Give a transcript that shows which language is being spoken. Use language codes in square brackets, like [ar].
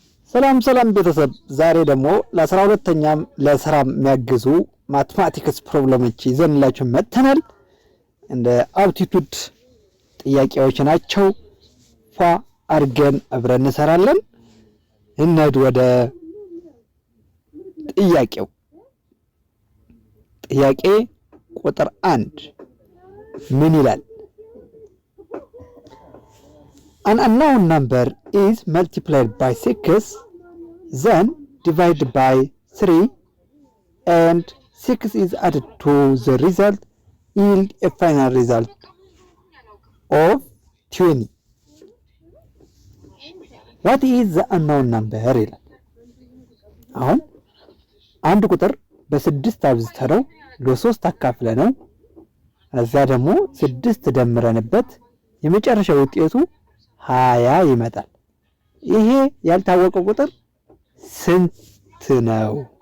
[am] ሰላም ሰላም ቤተሰብ ዛሬ ደግሞ ለ12ኛም ለስራ የሚያግዙ ማትማቲክስ ፕሮብሌሞች ይዘንላችሁ መጥተናል። እንደ አፕቲቱድ ጥያቄዎች ናቸው። ፏ አድርገን አብረን እንሰራለን። እንሂድ ወደ ጥያቄው። ጥያቄ ቁጥር 1 ምን ይላል? [en] An unknown number is multiplied by 6, then divided by 3, and 6 is added to the result, yield a final result of 20. What is the unknown number? [am] ይላል። አሁን አንድ ቁጥር በስድስት አብዝተነው ለሶስት አካፍለነው እዛ ደግሞ 6 ደምረንበት የመጨረሻው ውጤቱ 20 ይመጣል። ይሄ ያልታወቀው ቁጥር ስንት ነው?